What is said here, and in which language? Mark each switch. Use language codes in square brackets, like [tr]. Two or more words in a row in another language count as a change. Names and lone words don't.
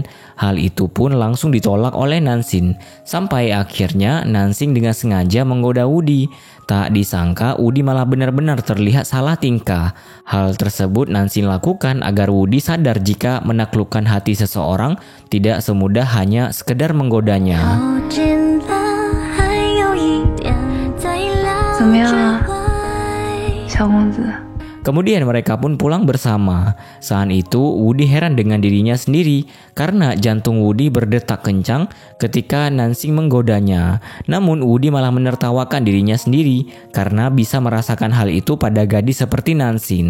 [id] Hal itu pun langsung ditolak oleh Nansing. Sampai akhirnya Nansing dengan sengaja menggoda Woody. Tak disangka Woody malah benar-benar terlihat salah tingkah. Hal tersebut Nansing lakukan agar Woody sadar jika menaklukkan hati seseorang tidak semudah hanya sekedar menggodanya. [zh] 怎么样啊，小公子？ [id] Kemudian mereka pun pulang bersama. Saat itu Woody heran dengan dirinya sendiri karena jantung Woody berdetak kencang ketika Nansing menggodanya. Namun Woody malah menertawakan dirinya sendiri karena bisa merasakan hal itu pada gadis seperti Nansing.